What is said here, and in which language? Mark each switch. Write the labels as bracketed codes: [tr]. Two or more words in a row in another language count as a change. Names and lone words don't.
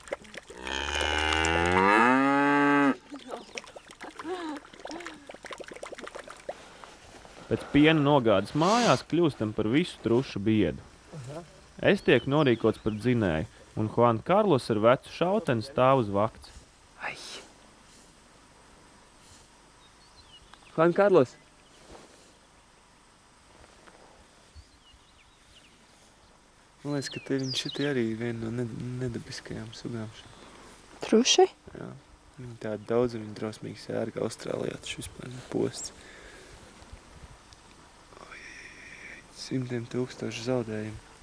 [lv] Pēc piena nogādes mājās kļūstam par visu trušu biedu. Es tiek norīkots par dzinēju, un Juan Carlos ar vecu šauteni stāv uz vakts. Ai. Juan Carlos. Man liekas, ka viņš šitie arī viena no nedabiskajām sugām. Truši? Jā. Viņi tādi daudz, viņi drausmīgi sērga Austrālijā, taču vispār posts. 100,000 zaudējumu.